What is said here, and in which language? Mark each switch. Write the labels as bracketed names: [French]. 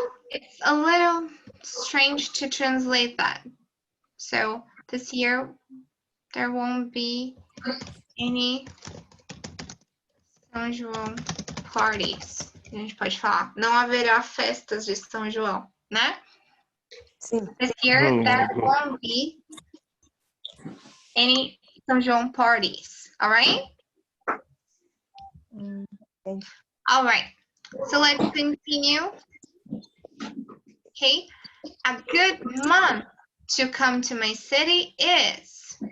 [English] It's a little strange to translate that. So this year there won't be any São João parties. [Portuguese] A gente pode falar, não haverá festas de São João, né? Sim. [English] This year there won't be any São João parties. All right? Okay. All right. So let's continue. Okay. A good month to come to my city is.